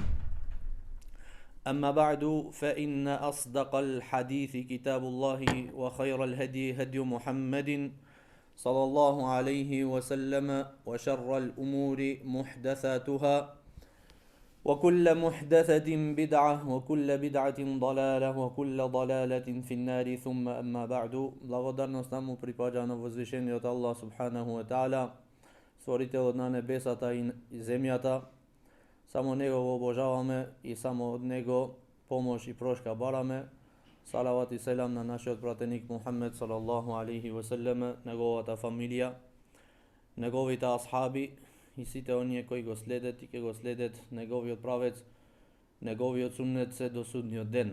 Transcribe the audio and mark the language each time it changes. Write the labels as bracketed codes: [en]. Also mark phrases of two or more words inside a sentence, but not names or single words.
[ar] أما بعد فإن أصدق الحديث كتاب الله وخير الهدي هدي محمد صلى الله عليه وسلم وشر الأمور محدثاتها وكل محدثة بدعة وكل بدعة ضلالة وكل ضلالة في النار ثم أما بعد [mk] благодарност му припаѓа на возвишениот [ar] الله سبحانه وتعالى, [mk] створителот на небесата и земјата. Само него го обожаваме и само од него помош и прошка бараме. Салават и селам на нашиот пратеник Мухаммед [ar] صلى الله عليه وسلم, [mk] неговата фамилија, неговите асхаби и сите оние кои го следат и ќе го следат неговиот правец, неговиот суннет се до судниот ден.